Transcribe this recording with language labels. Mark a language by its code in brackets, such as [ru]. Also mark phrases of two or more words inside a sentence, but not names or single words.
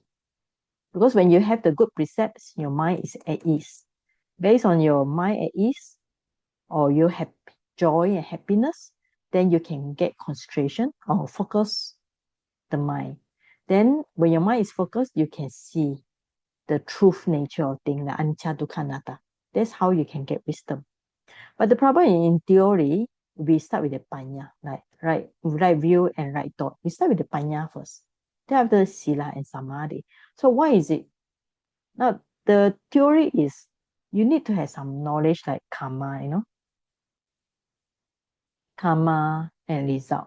[en] Because when you have the good precepts, your mind is at ease. Based on your mind at ease, or you have joy and happiness, then you can get concentration or focus the mind. Then when your mind is focused, you can see the truth nature of things, like [pi] anicca, dukkha, anatta. [en] That's how you can get wisdom. But the problem in theory, we start with the panya, like right view and right thought. We start with the panya first. Then after sila and samadhi. So why is it? Now the theory is you need to have some knowledge like karma, karma and result.